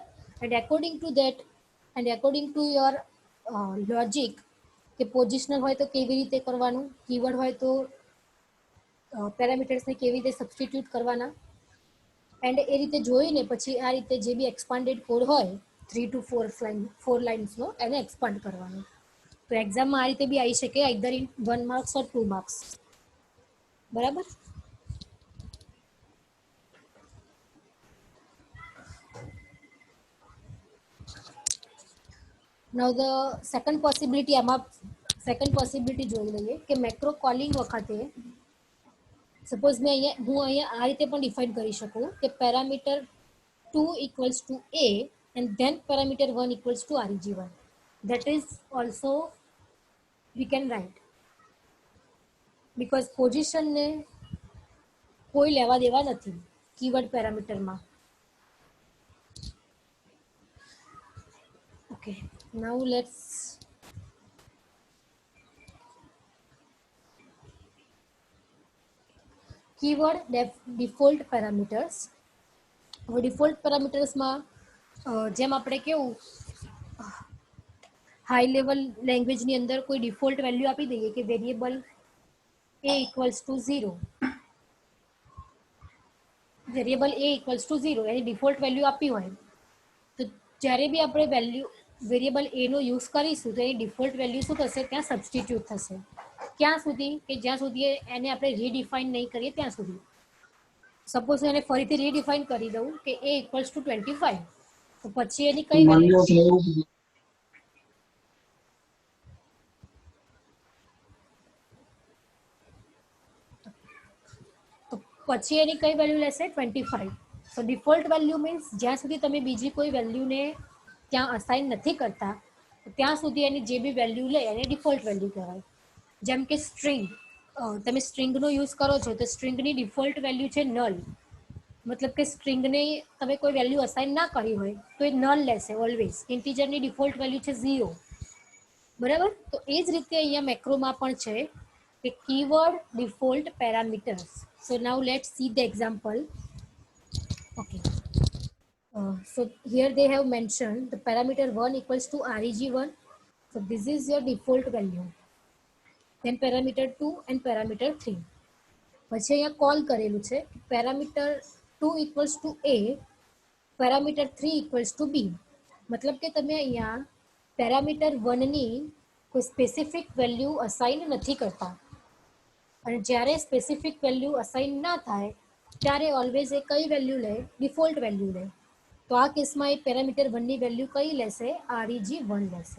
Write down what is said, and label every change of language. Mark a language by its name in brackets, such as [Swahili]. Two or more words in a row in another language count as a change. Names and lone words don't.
[English] and according to your logic [Gujarati] કે પોઝિશનલ હોય તો કેવી રીતે કરવાનું, કીવર્ડ હોય તો પેરામીટર્સને કેવી રીતે સબસ્ટિટ્યુટ કરવાના, એન્ડ એ રીતે જોઈને પછી આ રીતે જે બી [English] expanded code [Gujarati] હોય 3 to 4 લાઇન્સનો એને એક્સપાન્ડ કરવાનો. તો એક્ઝામમાં આ રીતે બી આવી શકે, [English] either in 1 marks or 2 marks. [Gujarati] બરાબર. [English] now the second possibility [Gujarati] જોઈ લઈએ કે [English] macro calling [Gujarati] વખતે સપોઝ હું અહીંયા આ રીતે પણ ડિફાઇન કરી શકું કે [English] parameter 2 equals to a and then parameter 1 equals to REG1. That is also we can write, because position [Gujarati] ને કોઈ લેવા દેવા નથી કીવર્ડ પેરામીટરમાં. [English] Okay, now let's keyword default parameters. [Gujarati] હવે ડિફોલ્ટ પેરામીટર્સમાં જેમ આપણે કેવું [English] high level language [Gujarati] અંદર કોઈ [English] default value [Gujarati] આપી દઈએ કે [English] variable a equals to 0, variable a equals to 0 [Gujarati] એની [English] default value [Gujarati] આપી હોય તો જ્યારે બી આપણે [English] variable a [Gujarati] નો યુઝ કરીશું તો એની [English] default value [Gujarati] શું થશે, ત્યાં સબસ્ટિટ્યુટ થશે. ક્યાં સુધી? કે જ્યાં સુધી એને આપણે રીડિફાઇન નહીં કરીએ ત્યાં સુધી. સપોઝ એને ફરીથી રીડિફાઇન કરી દઉં કે [English] a equals to 25, [Gujarati] તો પછી એની કઈ વેલ્યુ, તો પછી એની કઈ વેલ્યુ લેશે 25. [English] so default value means [Gujarati] જ્યાં સુધી તમે બીજી કોઈ વેલ્યુને ત્યાં અસાઇન નથી કરતા ત્યાં સુધી એની જે બી વેલ્યુ લે એને [English] default value [Gujarati] કહેવાય. જેમ કે સ્ટ્રિંગ, તમે સ્ટ્રિંગનો યુઝ કરો છો તો સ્ટ્રિંગની [English] default value [Gujarati] છે નલ, મતલબ કે સ્ટ્રિંગને તમે કોઈ [English] value assign [Gujarati] ના કરી હોય તો એ નલ લેશે ઓલવેઝ. ઇન્ટીજરની [English] default value [Gujarati] છે 0, બરાબર. તો એ જ રીતે અહીંયા મેક્રોમાં પણ છે કે [English] keyword default parameters. So now let's see the example. Okay, so here they have mentioned the parameter 1 equals to REG1. So this is your default value, then parameter 2 and parameter 3. [Gujarati] પછી અહીંયા કોલ કરેલું છે [English] parameter 2 equals to a, parameter 3 equals to b. [Gujarati] મતલબ કે તમે અહીંયા પેરામીટર 1 ની કોઈ [English] specific value assign [Gujarati] નથી કરતા, અને જ્યારે [English] specific value assign [Gujarati] ના થાય ત્યારે ઓલવેઝ એ કઈ વેલ્યુ લે, [English] default value [Gujarati] લે. તો આ કેસમાં એ પેરામીટર 1 ની વેલ્યુ કઈ લેશે, REG1 લેશે.